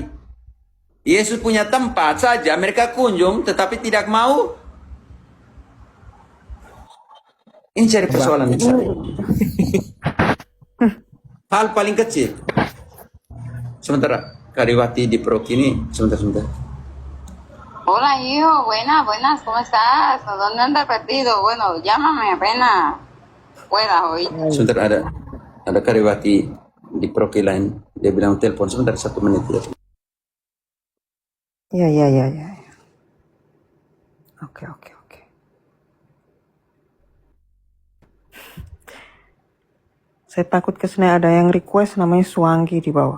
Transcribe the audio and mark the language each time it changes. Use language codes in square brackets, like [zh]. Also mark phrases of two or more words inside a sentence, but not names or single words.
[id] Yesus punya tempat saja, mereka kunjung, tetapi tidak mau. Ini cari persoalan saya. Hal paling kecil. Sementara Kariwati di Prok ini, sebentar. [es] Hola, hijo. Buenas. ¿Cómo estás? ¿Dónde anda perdido? Bueno, llámame apenas puedas hoy. [id] Sebentar ada Kariwati di Prok lain. Dia bilang telepon sebentar 1 menit ya. Ya. Oke. Saya takut kesana ada yang request namanya Suanggi di bawah.